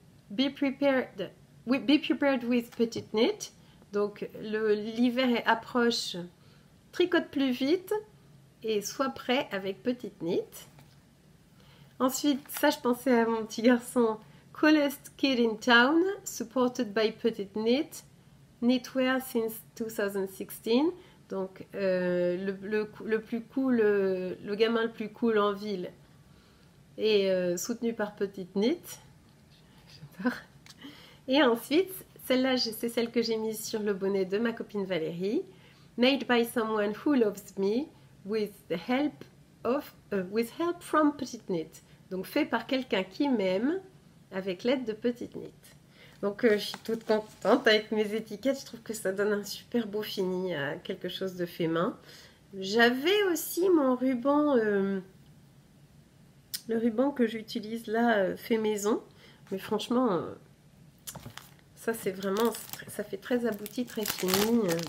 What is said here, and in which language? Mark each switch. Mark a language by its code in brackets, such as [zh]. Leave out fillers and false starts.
[en] Be prepared with Petite Knit. [fr] Donc, l'hiver approche, tricote plus vite et sois prêt avec Petite Knit. Ensuite, ça, je pensais à mon petit garçon, [en] Coolest Kid in Town, supported by Petite Knit, knitwear since 2016. [fr] Donc, le plus cool, le gamin le plus cool en ville et soutenu par Petite Knit. J'adore. Et ensuite, celle-là, c'est celle que j'ai mise sur le bonnet de ma copine Valérie. [en] Made by someone who loves me with help from Petite Knit. [fr] Donc fait par quelqu'un qui m'aime avec l'aide de Petite Knit. Donc je suis toute contente avec mes étiquettes. Je trouve que ça donne un super beau fini à quelque chose de fait main. J'avais aussi mon ruban... le ruban que j'utilise là fait maison, mais franchement ça c'est vraiment, ça fait très abouti, très fini.